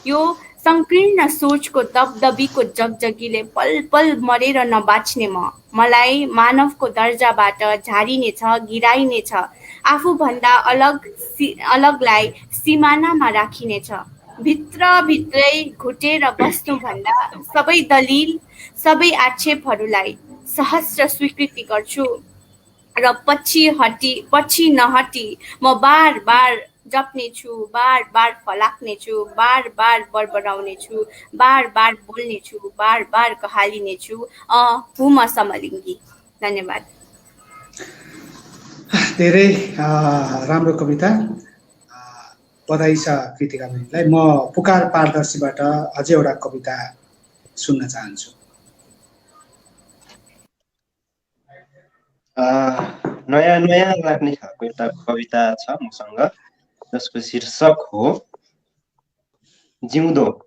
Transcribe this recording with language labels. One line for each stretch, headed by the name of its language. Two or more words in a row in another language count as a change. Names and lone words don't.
Nepali: यो संकीर्ण सोचको दबदबीको जगजगीले पल पल मरेर नबाच्ने मलाई मानवको दर्जाबाट झारिनेछ, गिराइनेछ, आफूभन्दा अलगलाई सिमानामा राखिनेछ। भित्रभित्रै घुटेर बस्नुभन्दा सबै दलिल, सबै आक्षेपहरूलाई सहस्र स्वीकृति गर्छु र पछि नहटी म बार बार जप्नेछु, बार बार फलाक्नेछु, बार बार बरबराउनेछु, बार बार बोल्नेछु, बार बार कहालिनेछु, हुँ म समलिङ्गी। धन्यवाद। धेरै राम्रो कविता, बधाई छ कृतिका बहिनीलाई। म पुकार पारदर्शीबाट अझै एउटा कविता सुन्न चाहन्छु। नयाँ नयाँ लाग्ने खालको एउटा कविता छ मसँग, जसको शीर्षक हो जिउँदो।